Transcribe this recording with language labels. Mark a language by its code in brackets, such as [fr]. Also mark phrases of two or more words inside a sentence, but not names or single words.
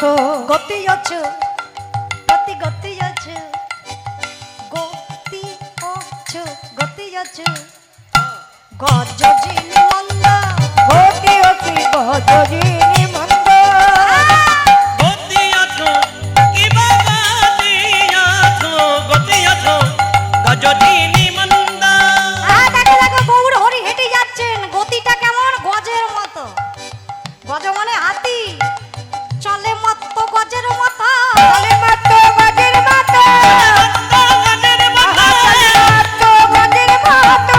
[bn] গতি অছু, গতি গতি অছু, গতি অছু, গতি অছু, গজ জিনি মন্দ, গতি অতি গজ জিনি মন্দ, গতি আছো কিবা গতি আছো, গতি আছো গজদিনী মন্দা। দেখো দেখো গৌর হরি হেঁটে যাচ্ছেন, গতিটা কেমন? গজের মতো। গজ মানে হাতি, চলে মত্ত গজের মতো, চলে মাত্র গজের মতো, গজের মাথা মাত্র গজের মতো।